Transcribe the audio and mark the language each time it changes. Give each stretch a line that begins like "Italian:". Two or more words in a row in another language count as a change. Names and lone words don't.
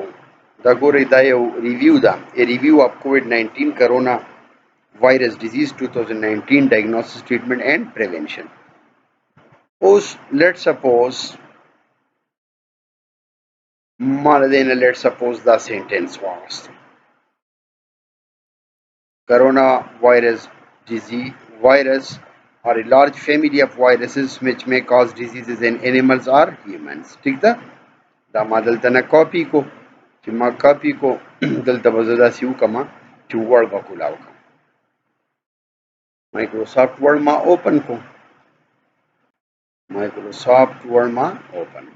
Pashto: دا ګورئ دا یو ریویو ده،
English: review of COVID 19 coronavirus disease 2019 diagnosis treatment and prevention.
Pashto: اوس
English: let suppose
Pashto: ما د دې نه
English: let suppose
Pashto: دا سینټنس واغستو.
English: Coronavirus disease virus are a large family of viruses which may cause diseases in animals or humans.
Pashto: ٹھیک ده، دا ما دلته نه کاپی کو. چې ما کاپی کو دلته به زه داسې وکړم چې ورډ به کولاو کړم. مایکروسافټ ورډ ما اوپن کو. مایکروسافټ ورډ ما اوپن کو.